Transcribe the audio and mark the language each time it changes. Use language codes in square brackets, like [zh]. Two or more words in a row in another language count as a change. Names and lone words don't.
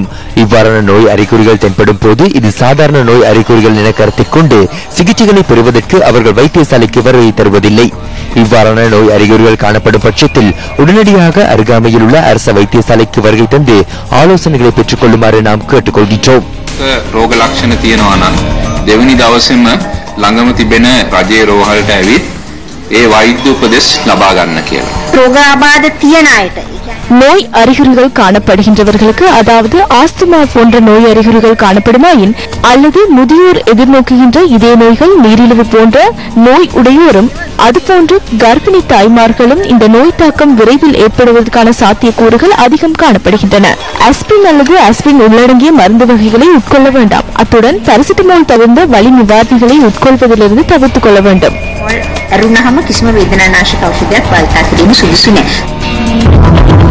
[ta] இவ்வாறான நோய் அறிகுறிகள் தென்படும் போது இது சாதாரண நோய் அறிகுறிகள் என கருத்தில் கொண்டு சிகிச்சைகளை பெறுவதற்கு அவர்கள் வைத்தியசாலைக்கு வருகை தருவதில்லை. இவ்வாறான நோய் அறிகுறிகள் காணப்படும் பட்சத்தில் உடனடியாக அருகாமையில் உள்ள அரசு வைத்தியசாலைக்கு வருகை தந்து ஆலோசனைகளை பெற்றுக் கொள்ளுமாறு நாம் கேட்டுக்கொள்கின்றோம். [si] රෝග ලක්ෂණ තියෙනවා නම් දෙවෙනි දවසේම ළඟම තිබෙන රජයේ රෝහලට ඇවිත් ඒ වෛද්‍ය උපදෙස් ලබා ගන්න කියලා. ரோகாபாத තියෙන අයට [ta] நோய் அறிகுறிகள் காணப்படுகின்றவர்களுக்கு, அதாவது ஆஸ்துமா போன்ற நோய் அறிகுறிகள் காணப்படுமாயின் அல்லது முதியோர் எதிர்நோக்குகின்ற இதே நோய்கள், நீரிழிவு போன்ற நோய் உடையோரும் அதுபோன்று கர்ப்பிணி தாய்மார்களும் இந்த நோய் தாக்கம் விரைவில் ஏற்படுவதற்கான சாத்தியக்கூறுகள் அதிகம் காணப்படுகின்றன. ஆஸ்பிரின் அல்லது ஆஸ்பிரின் உள்ளடங்கிய மருந்து வகைகளை உட்கொள்ள வேண்டாம். அத்துடன் பாராசிட்டமால் தவிர்ந்த வலி நிவாரணிகளை உட்கொள்வதிலிருந்து தவிர்த்துக் கொள்ள வேண்டும். [si] ඇරුණාම කිසිම වේදනානාශක ඖෂධයක් භාවිත කිරීම සුදුසු නැහැ.